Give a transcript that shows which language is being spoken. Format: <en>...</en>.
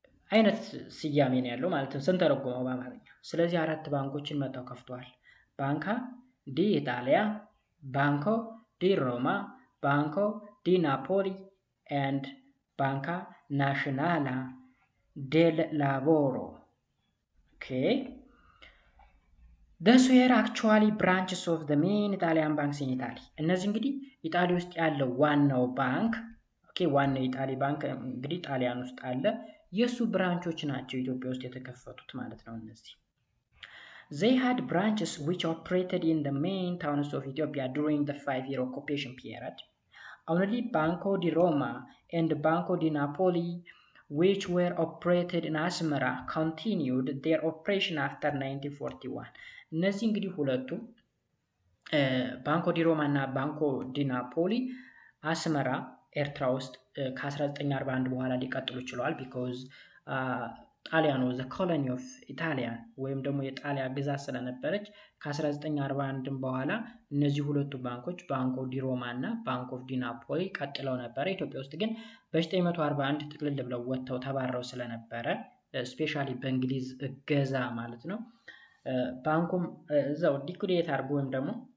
<am>አይነት ስያሜ ነው ያለው ማለት ነው ስንተረጎመው በአማርኛ። ስለዚህ 4 ባንኮችን መጥተው ከፍተዋል። ባንካ ዲ ኢጣሊያ፣ ባንኮ ዲ ሮማ፣ ባንኮ di Napoli and Banca Nazionale del Lavoro.</am> <en>Okay. These were actually branches of the main Italian banks in Italy.</en> <am>እነዚህ እንግዲህ ኢጣሊ ውስጥ ያለው ዋናው ባንክ ዋናው ኢጣሊ ባንክ እንግዲህ ጣሊያን ውስጥ አለ። የሱ ብራንቾች ናቸው ኢትዮጵያ ውስጥ የተከፈቱት ማለት ነው እነዚህ።</am> <en>They had branches which operated in the main towns of Ethiopia during the 5-year occupation period. Only Banco di Roma and Banco di Napoli, which were operated in Asmara, continued their operation after 1941.</en> <am>እነዚህ እንግዲህ ሁለቱ ባንኮ ዲ ሮማ እና ባንኮ ዲ ናፖሊ አስመራ ኤርትራ ውስጥ ከ1941 በኋላ ሊቀጥሉ ችለዋል። ቢኮዝ ጣሊያን ዘ ኮሎኒ ኦፍ ኢታሊያን ወይም ደግሞ የጣሊያ ግዛት ስለነበረች ከ1941 በኋላ እነዚህ ሁለቱ ባንኮች ባንኮ ዲ ሮማ እና ባንኮ ኦፍ ዲ ናፖሊ ቀጥለው ነበር። ኢትዮጵያ ውስጥ ግን በ941 ጥቅልል ብለው ወጥተው ተባረው ስለነበረ ስፔሻሊ በእንግሊዝ እገዛ ማለት ነው ባንኩም እዛው ሊኩዊዴት አድርጎ ወይም ደግሞ</am>